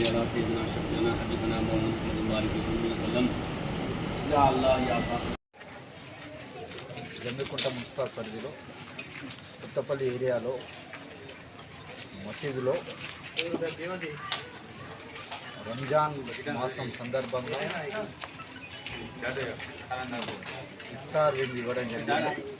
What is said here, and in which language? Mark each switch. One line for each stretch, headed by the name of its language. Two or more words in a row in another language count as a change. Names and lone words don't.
Arabic: على سيدنا شفيعنا حبيبنا محمد صلى الله عليه وسلم يا الله يا
Telugu: జమ్మికుంట మున్సిపల్ పరిధిలో కొత్తపల్లి ఏరియాలో మసీదులో రంజాన్ మాసం సందర్భంగా ఇఫ్తార్ విందు ఇవ్వడం జరిగింది.